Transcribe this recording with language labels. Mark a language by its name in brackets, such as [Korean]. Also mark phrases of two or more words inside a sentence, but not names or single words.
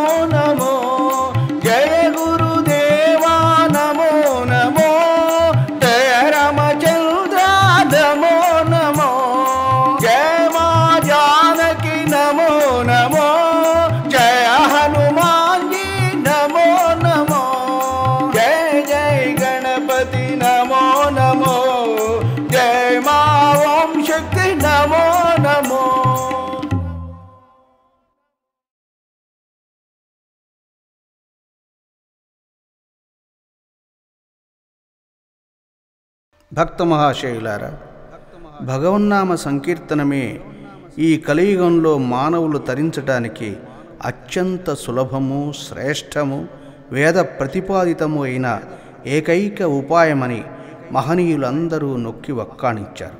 [Hindi] नमो, जय गुरुदेवा नमो नमो, जय रामचंद्र नमो नमो, जय मां जानकी नमो नमो, जय हनुमान जी नमो नमो, जय जय गणपति नमो नमो, जय मां ओम शक्ति नमो नमो। [Telugu] భక్త మహాశయులారా, భగవన్నామ సంకీర్తనమే ఈ కలియుగంలో మానవులు తరించటానికి అత్యంత సులభము, శ్రేష్టము, వేద ప్రతిపాదితము అయిన ఏకైక ఉపాయమని మహనీయులందరూ నొక్కి వక్కాణించారు.